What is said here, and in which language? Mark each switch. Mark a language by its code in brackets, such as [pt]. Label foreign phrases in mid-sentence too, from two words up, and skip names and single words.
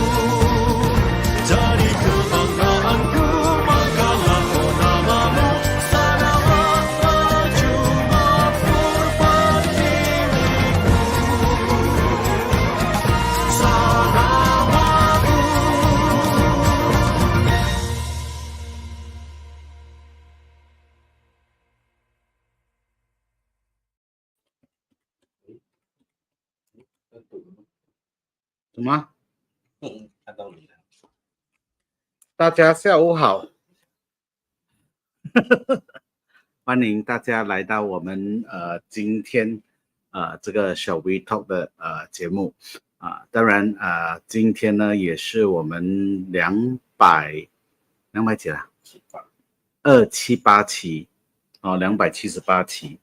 [ms] Jadi kebanggaanku, magalah oh namamu. Sarawak maju makmur pertiwiku. Sarawakku. [zh] 什么？大家下午好，欢迎大家来到我们今天这个ShallWEETalk 的节目当然今天呢也是我们200几了278期278期。